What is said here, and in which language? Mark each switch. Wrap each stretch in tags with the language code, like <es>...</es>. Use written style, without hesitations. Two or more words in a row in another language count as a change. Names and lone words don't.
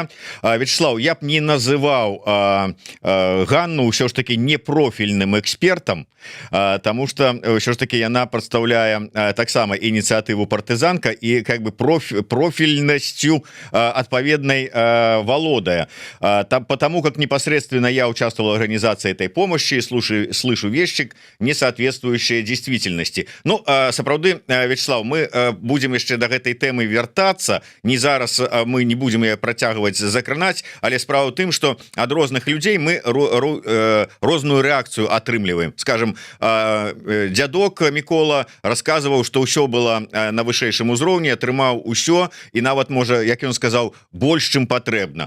<be>Вячеслав, я б не называў Ганну ўсё ж таки непрофільным экспертам, тому что ўсё ж таки яна прадстаўляе таксама ініцыятыву партызанка і</be> <ru>как бы</ru> <be>профільнасцю адпаведнай володая.</be> <ru>Потому как непосредственно я участвовал в организации этой помощи, слышу вещи, не соответствующие действительности.</ru> <be>Ну, сапраўды, Вячеслав,</be> <ru>мы будем</ru> <be>яшчэ до гэтай темы вяртацца. Не зараз мы не будем ее працягваць, закранаць, але справа ў тым, что ад розных людзей мы розную реакцию атрымліваем. Скажем, дядок Мікола рассказываў, что ўсё было на вышэйшым узроўні, атрымаў усё, і нават можа, як ён сказаў, больш чым патрэбна.</be>